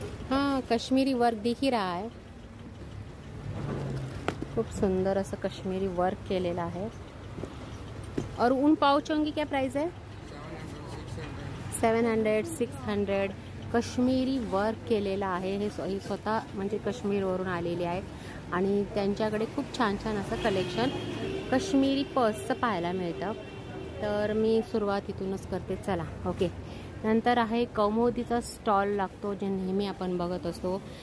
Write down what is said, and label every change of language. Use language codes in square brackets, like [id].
[hi] हाँ, कश्मीरी वर्क दिख ही रहा है. [mr] खूप सुंदर असं कश्मीरी वर्क केलेलं आहे. [hi] और उन पाउचों की क्या प्राइस है? 700, 600. [mr] कश्मीरी वर्क केलेलं आहे. हे स्वतः म्हणजे काश्मीरवरून आलेले आहे आणि त्यांच्याकडे खूप छान छान असं कलेक्शन कश्मीरी पर्सचं पाहायला मिळतं. तर मी सुरुवात इथूनच करते. चला ओके. नंतर आहे कौमुदीचा स्टॉल लागतो जे नेहमी आपण बघत असतो.